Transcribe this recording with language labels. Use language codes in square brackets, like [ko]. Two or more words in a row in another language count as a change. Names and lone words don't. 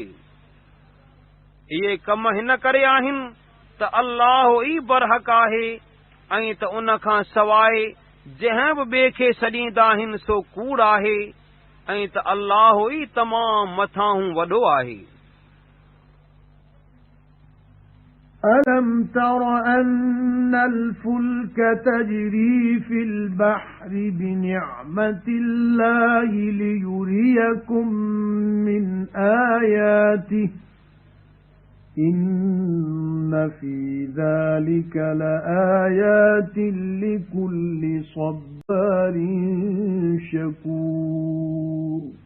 [sd] इहे कम हिन करे आहिनि त अल्लाह ई बरहक़ आहे ऐं त उन खां सवाइ जंहिं बि ॿिए खे सॾींदा आहिनि सो कूड़ आहे ऐं त अल्लाह ई तमामु मथां वॾो आहे। [ar] أَلَمْ تَرَ أَنَّ الْفُلْكَ تَجْرِي فِي الْبَحْرِ بِنِعْمَةِ اللَّهِ لِيُرِيَكُم مِّنْ آيَاتِهِ إِنَّ فِي ذَلِكَ لَآيَاتٍ لِكُلِّ صَبَّارٍ شَكُورٍ.